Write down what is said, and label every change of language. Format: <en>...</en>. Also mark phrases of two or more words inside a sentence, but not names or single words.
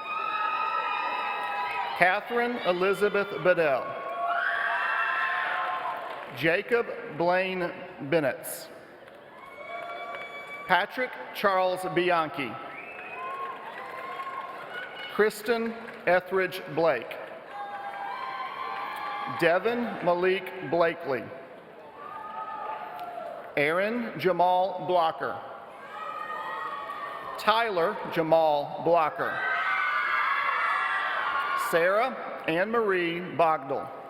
<en>Catherine Elizabeth Bedell. Jacob Blaine Bennetts. Patrick Charles Bianchi. Kristen Etheridge Blake. Devin Malik Blakely. Aaron Jamal Blocker. Tyler Jamal Blocker. Sarah Ann Marie Bogdal.</en>